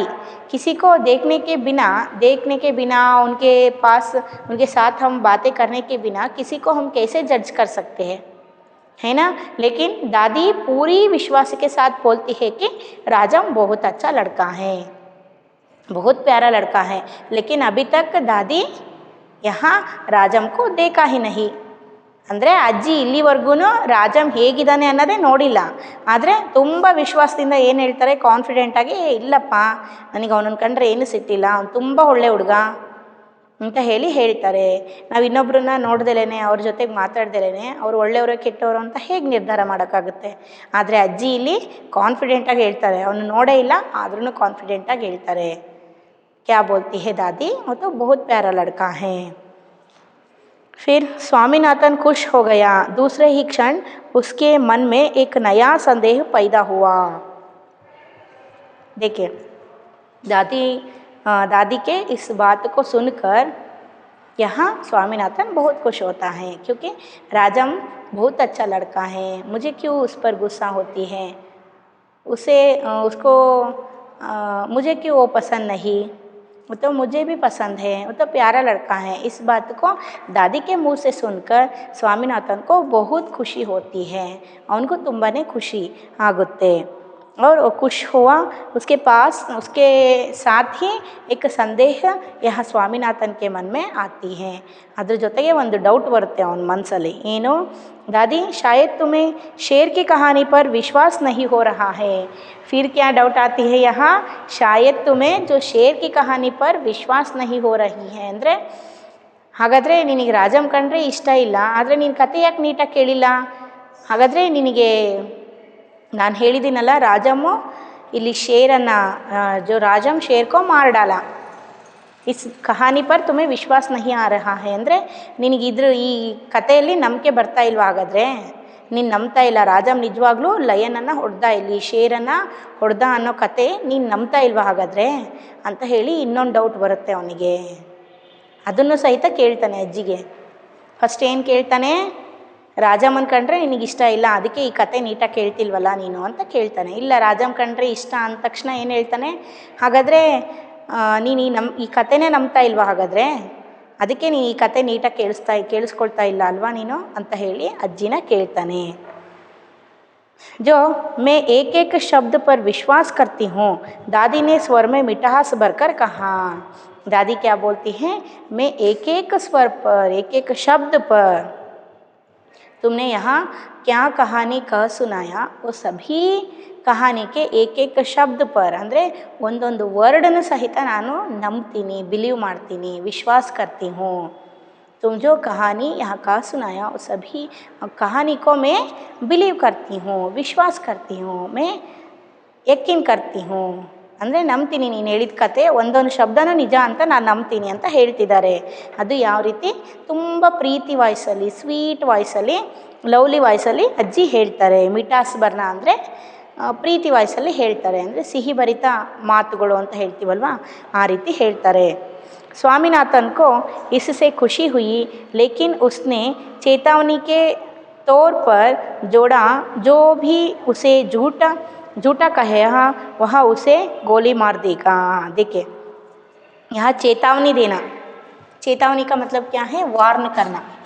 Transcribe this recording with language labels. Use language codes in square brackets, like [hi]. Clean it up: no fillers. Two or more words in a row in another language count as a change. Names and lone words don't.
[hi] किसी को देखने के बिना उनके पास उनके साथ हम बातें करने के बिना किसी को हम कैसे जज कर सकते हैं, है ना. लेकिन दादी पूरी विश्वास के साथ बोलती है कि राजम बहुत अच्छा लड़का है, बहुत प्यारा लड़का है. लेकिन अभी तक दादी यहाँ राजम को देखा ही नहीं. [kn] ಅಂದರೆ ಅಜ್ಜಿ ಇಲ್ಲಿವರೆಗೂ ರಾಜಮ್ ಹೇಗಿದ್ದಾನೆ ಅನ್ನೋದೇ ನೋಡಿಲ್ಲ, ಆದರೆ ತುಂಬ ವಿಶ್ವಾಸದಿಂದ ಏನು ಹೇಳ್ತಾರೆ, ಕಾನ್ಫಿಡೆಂಟಾಗಿ ಇಲ್ಲಪ್ಪ ನನಗೆ ಅವನನ್ನು ಕಂಡ್ರೆ ಏನು ಸಿಟ್ಟಿಲ್ಲ, ಅವ್ನು ತುಂಬ ಒಳ್ಳೆ ಹುಡುಗ ಅಂತ ಹೇಳ್ತಾರೆ. ನಾವು ಇನ್ನೊಬ್ಬರನ್ನ ನೋಡ್ದಲೇ ಅವ್ರ ಜೊತೆಗೆ ಮಾತಾಡ್ದಲೇ ಅವ್ರು ಒಳ್ಳೆಯವರು ಕೆಟ್ಟವರು ಅಂತ ಹೇಗೆ ನಿರ್ಧಾರ ಮಾಡೋಕ್ಕಾಗುತ್ತೆ. ಆದರೆ ಅಜ್ಜಿ ಇಲ್ಲಿ ಕಾನ್ಫಿಡೆಂಟಾಗಿ ಹೇಳ್ತಾರೆ, ಅವನು ನೋಡೇ ಇಲ್ಲ ಆದ್ರೂ ಕಾನ್ಫಿಡೆಂಟಾಗಿ ಹೇಳ್ತಾರೆ. [hi] क्या बोलती है दादी, वो तो बहुत प्यारा लड़का है. फिर स्वामीनाथन खुश हो गया. दूसरे ही क्षण उसके मन में एक नया संदेह पैदा हुआ. देखिए दादी के इस बात को सुनकर यहाँ स्वामीनाथन बहुत खुश होता है, क्योंकि राजम बहुत अच्छा लड़का है, मुझे क्यों उस पर गुस्सा होती है, उसको मुझे क्यों वो पसंद नहीं, वो तो मुझे भी पसंद है, वो तो प्यारा लड़का है. इस बात को दादी के मुंह से सुनकर स्वामीनाथन को बहुत खुशी होती है, उनको [kn] ತುಂಬಾನೇ ಖುಷಿ ಆಗುತ್ತೆ. [hi] और वो खुश हुआ, उसके साथ ही एक संदेह यहाँ स्वामीनाथन के मन में आती है. [kn] ಅದ್ರ ಜೊತೆಗೆ ಒಂದು ಡೌಟ್ ಬರುತ್ತೆ ಅವನ ಮನಸ್ಸಲ್ಲಿ. ಏನು, [hi] दादी शायद तुम्हें शेर की कहानी पर विश्वास नहीं हो रहा है. फिर क्या डाउट आती है यहाँ, शायद तुम्हें जो शेर की कहानी पर विश्वास नहीं हो रही है. [kn] ಅಂದರೆ ಹಾಗಾದರೆ ನಿನಗೆ ರಾಜಮ್ ಕಂಡ್ರೆ ಇಷ್ಟ ಇಲ್ಲ, ಆದರೆ ನೀನು ಕತೆ ಯಾಕೆ ನೀಟಾಗಿ ಕೇಳಿಲ್ಲ, ಹಾಗಾದರೆ ನಿನಗೆ ನಾನು ಹೇಳಿದ್ದೀನಲ್ಲ ರಾಜಮ್ಮು ಇಲ್ಲಿ ಶೇರನ್ನು [hi] जो राजम शेर को मार डाला इस कहानी पर तुम्हें विश्वास नहीं आ रहा है [kn] ಅಂದರೆ ನಿನಗಿದ್ರ ಈ ಕಥೆಯಲ್ಲಿ ನಂಬಿಕೆ ಬರ್ತಾ ಇಲ್ವಾ ಹಾಗಾದರೆ ನೀನು ನಂಬ್ತಾ ಇಲ್ಲ ರಾಜಮ್ ನಿಜವಾಗ್ಲೂ ಲಯನನ್ನು ಹೊಡೆದ ಇಲ್ಲಿ ಶೇರನ್ನು ಹೊಡೆದ ಅನ್ನೋ ಕತೆ ನೀನು ನಂಬ್ತಾ ಇಲ್ವಾ ಹಾಗಾದರೆ ಅಂತ ಹೇಳಿ ಇನ್ನೊಂದು ಡೌಟ್ ಬರುತ್ತೆ ಅವನಿಗೆ. ಅದನ್ನು ಸಹಿತ ಕೇಳ್ತಾನೆ ಅಜ್ಜಿಗೆ. ಫಸ್ಟ್ ಏನು ಕೇಳ್ತಾನೆ, ರಾಜಮ್ಮನ ಕಂಡ್ರೆ ನಿನಗಿಷ್ಟ ಇಲ್ಲ ಅದಕ್ಕೆ ಈ ಕತೆ ನೀಟಾಗಿ ಕೇಳ್ತಿಲ್ವಲ್ಲ ನೀನು ಅಂತ ಕೇಳ್ತಾನೆ. ಇಲ್ಲ ರಾಜಮ್ಮ ಕಂಡ್ರೆ ಇಷ್ಟ ಅಂದ ತಕ್ಷಣ ಏನು ಹೇಳ್ತಾನೆ, ಹಾಗಾದರೆ ನೀನು ಈ ಕತೆನೇ ನಂಬ್ತಾ ಇಲ್ವಾ ಹಾಗಾದರೆ ಅದಕ್ಕೆ ನೀನು ಈ ಕತೆ ನೀಟಾಗಿ ಕೇಳಿಸ್ಕೊಳ್ತಾ ಇಲ್ಲ ಅಲ್ವಾ ನೀನು ಅಂತ ಹೇಳಿ ಅಜ್ಜಿನ ಕೇಳ್ತಾನೆ. [hi] जो मैं एक एक शब्द पर विश्वास करती हूँ, दादी ने स्वर में मिठास भरकर कहा. दादी क्या बोलती हैं, मैं एक एक स्वर पर एक एक शब्द पर तुमने यहाँ क्या कहानी कह सुनाया वो सभी कहानी के एक एक शब्द पर [kn] ಅಂದರೆ ಒಂದೊಂದು ವರ್ಡನ್ನು ಸಹಿತ ನಾನು ನಂಬ್ತೀನಿ, ಬಿಲೀವ್ ಮಾಡ್ತೀನಿ, [hi] ವಿಶ್ವಾಸ करती हूँ. तुम जो कहानी यहाँ का सुनाया वो सभी कहानी को मैं बिलीव करती हूँ, विश्वास करती हूँ, मैं यकीन करती हूँ [kn] ಅಂದರೆ ನಂಬ್ತೀನಿ ನೀನು ಹೇಳಿದ ಕತೆ ಒಂದೊಂದು ಶಬ್ದನೂ ನಿಜ ಅಂತ ನಾನು ನಂಬ್ತೀನಿ ಅಂತ ಹೇಳ್ತಿದ್ದಾರೆ. ಅದು ಯಾವ ರೀತಿ ತುಂಬ ಪ್ರೀತಿ ವಾಯ್ಸಲ್ಲಿ, ಸ್ವೀಟ್ ವಾಯ್ಸಲ್ಲಿ, ಲವ್ಲಿ ವಾಯ್ಸಲ್ಲಿ ಅಜ್ಜಿ ಹೇಳ್ತಾರೆ. [hi] मिठास भरना [kn] ಅಂದರೆ ಪ್ರೀತಿ ವಾಯ್ಸಲ್ಲಿ ಹೇಳ್ತಾರೆ, ಅಂದರೆ ಸಿಹಿ ಭರಿತ ಮಾತುಗಳು ಅಂತ ಹೇಳ್ತೀವಲ್ವ ಆ ರೀತಿ ಹೇಳ್ತಾರೆ. [hi] स्वामीनाथन को इससे खुशी हुई लेकिन उसने चेतावनी के तौर पर जोड़ा, जो भी उसे झूठा कहेगा वह उसे गोली मार देगा. देखिए यहाँ चेतावनी देना, चेतावनी का मतलब क्या है, वार्न करना.